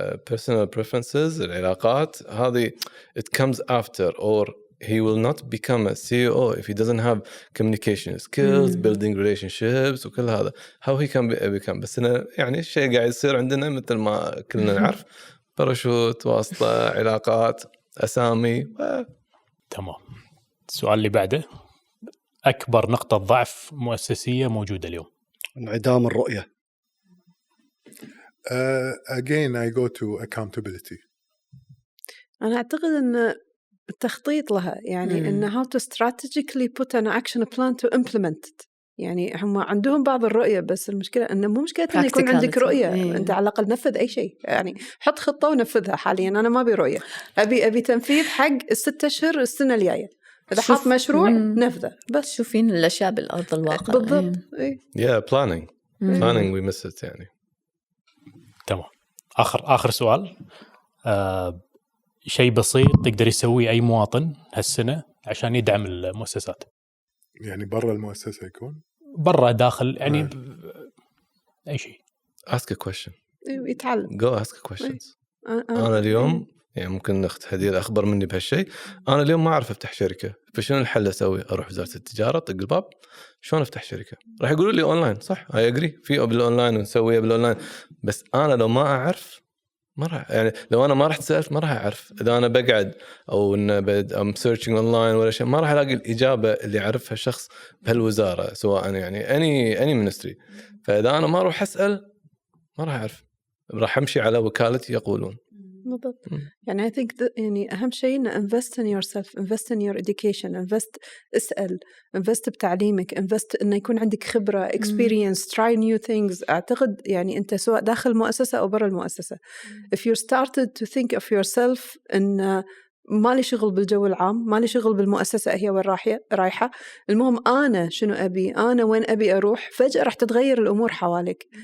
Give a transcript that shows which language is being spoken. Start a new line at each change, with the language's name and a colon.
English: personal preferences،
Arabic: العلاقات هذه
English: it comes after, or he will not become a CEO if he doesn't have communication skills, building relationships
Arabic: وكل هذا.
English: how he can become.
Arabic: بس إنه يعني الشيء قاعد يصير عندنا مثل ما كلنا نعرف، باراشوت، واسطة، علاقات، أسامي. تمام. السؤال اللي بعده، أكبر نقطة ضعف مؤسسية موجودة اليوم؟ انعدام الرؤية.
English: Again, I go to accountability.
Arabic: أنا أعتقد أن التخطيط لها، يعني أن
English: how to strategically put an action plan to implement it.
Arabic: يعني هم عندهم بعض الرؤية، بس المشكلة أنه مو مشكلة أن يكون عندك رؤية. أنت على الأقل نفذ أي شيء، يعني حط خطة ونفذها. حاليا أنا ما أبي رؤية، أبي تنفيذ حق 6 أشهر السنة الجاية. إذا حط مشروع نفذه، بس شوفين الأشياء بالأرض الواقع. بالضبط.
English: planning we miss it
Arabic: يعني. تمام. آخر سؤال، شيء بسيط تقدر يسوي أي مواطن هالسنة عشان يدعم المؤسسات؟ يعني برا المؤسسة يكون؟ برا داخل يعني أي شيء.
English: ask a question.
Arabic: يتعلم.
English: go ask questions.
Arabic: أنا اليوم يعني ممكن أخت هدير أخبر مني بهالشيء. أنا اليوم ما أعرف أفتح شركة، فشنو الحل أسوي؟ أروح وزارة التجارة، طق الباب، شلون أفتح شركة؟ راح يقولوا لي أونلاين. صح،
English: I agree،
Arabic: في بالأونلاين ونسويها بالأونلاين. بس أنا لو ما أعرف ما راح، يعني لو أنا ما رحت سألت ما راح أعرف. إذا أنا بقعد أو إن
English: I'm searching online
Arabic: ولا شيء، ما راح ألاقي الإجابة اللي يعرفها الشخص بهالوزارة، سواء يعني
English: any ministry.
Arabic: فإذا أنا ما أروح أسأل ما راح أعرف، راح أمشي على وكالة يقولون. بالضبط.
English: يعني I think
Arabic: يعني أهم شيء إن
English: invest in yourself, invest in your education,
Arabic: اسأل,
English: invest
Arabic: بتعليمك, إنه يكون عندك خبرة,
English: experience, try new things.
Arabic: أعتقد يعني أنت سواء داخل المؤسسة أو برا المؤسسة,
English: if you started to think of yourself
Arabic: إن ما لي شغل بالجو العام, ما لي شغل بالمؤسسة هي وين رايحة, المهم أنا شنو أبي, أنا وين أبي أروح, فجأة راح تتغير الأمور حواليك.